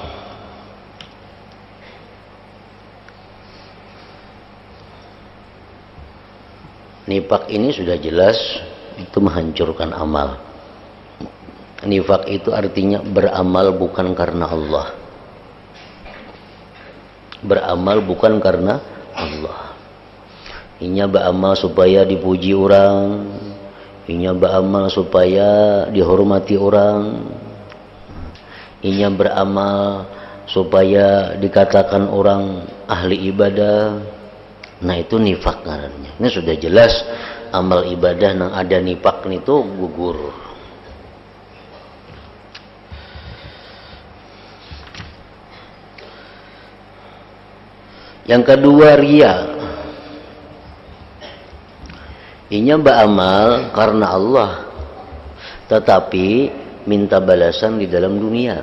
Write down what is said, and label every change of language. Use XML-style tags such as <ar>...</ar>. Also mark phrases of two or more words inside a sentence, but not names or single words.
<id>Nifaq ini sudah jelas itu menghancurkan amal. Nifaq itu artinya beramal bukan karena Allah. Beramal bukan karena Allah. Inya beramal supaya dipuji orang, inya beramal supaya dihormati orang, inya beramal supaya dikatakan orang ahli ibadah. Nah, itu nifaq namanya. Ini sudah jelas amal ibadah yang ada nifaq itu gugur. Yang kedua, riya. Inya beramal karena Allah, tetapi minta balasan di dalam dunia.</id>